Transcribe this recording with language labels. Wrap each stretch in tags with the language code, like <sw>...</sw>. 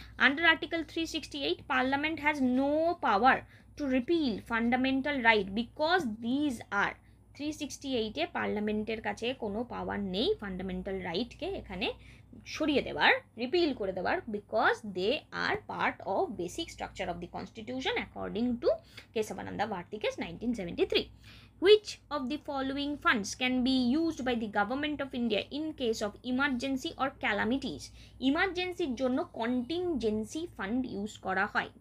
<en>under article 368 parliament has no power to repeal fundamental right because these are,</en> <bn>368-এ পার্লামেন্টের কাছে কোনো পাওয়ার নেই fundamental রাইটকে এখানে সরিয়ে দেওয়ার, রিপিল করে দেওয়ার,</bn> <en>Because they are part of basic structure of the constitution according to Kesavananda Bharati case 1973. Which of the following funds can be used by the government of India in case of emergency or calamities?</en> <bn>ইমার্জেন্সির জন্য contingency fund use করা হয়।</bn>